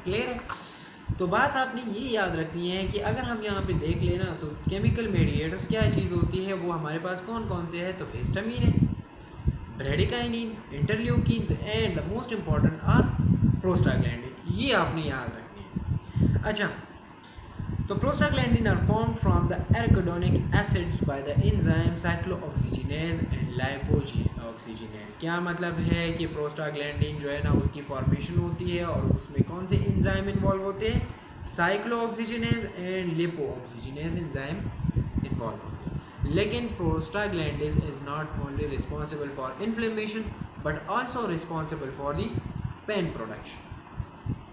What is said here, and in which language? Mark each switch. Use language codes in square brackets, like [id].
[ur] Clear ہے؟ تو بات آپ نے یہ یاد رکھنی ہے کہ اگر ہم یہاں پہ دیکھ لینا تو کیمیکل میڈیٹرز کیا چیز ہوتی ہے، وہ ہمارے پاس کون کون سے ہے؟ تو ہسٹامین ہے، بریڈیکائنین، انٹرلیوکینز [en] And the most important are prostaglandin. [ur] یہ آپ نے یاد رکھنی ہے. اچھا، تو [en] Prostaglandin are formed from the arachidonic acids by the enzyme cyclooxygenase and lipoxygenase. [ur] کیا مطلب ہے کہ پروسٹاگلینڈین جو ہے نا اس کی فارمیشن ہوتی ہے اور اس میں کون سے انزائم انوالو ہوتے ہیں؟ سائکلو آکسیجنیز اینڈ لیپو آکسیجنیز انزائم انوالو ہوتے ہیں. لیکن [en] Prostaglandin is not only responsible for inflammation but also responsible for the pain production.